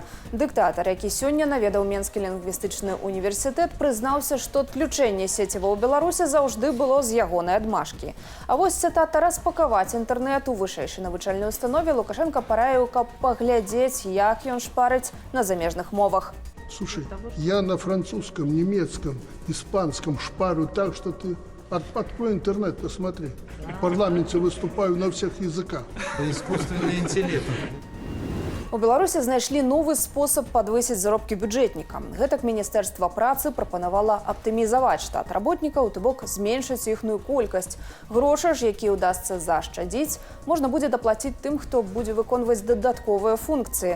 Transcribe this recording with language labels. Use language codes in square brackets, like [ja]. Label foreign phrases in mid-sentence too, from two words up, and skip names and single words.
[be] Дыктатар, які сёння наведаў Менскі лінгвістычны універсітэт, прызнаўся, што адключэнне сеціва ў Беларусі заўжды было з ягонай адмашкі. А вось цытата распакаваць інтэрнэт у вышэйшай навучальнай установе Лукашенко параіў, каб паглядзець, як ён шпарыць на замежных мовах. [ru] Слушай, я на французском, немецком, испанском шпарю так, что ты открой интернет, посмотри. В парламенте выступаю на всех языках. Искусственный интеллект. [be] У Беларусі знайшлі новы спосаб падвысіць заробкі бюджэтнікам. Гэтак Міністэрства працы прапанавала аптымізаваць штат работнікаў, то бок зменшыць іхную колькасць. Грошы ж, якія ўдасца зашчадзіць, можна будзе даплаціць тым, хто будзе выконваць дадатковыя функцыі.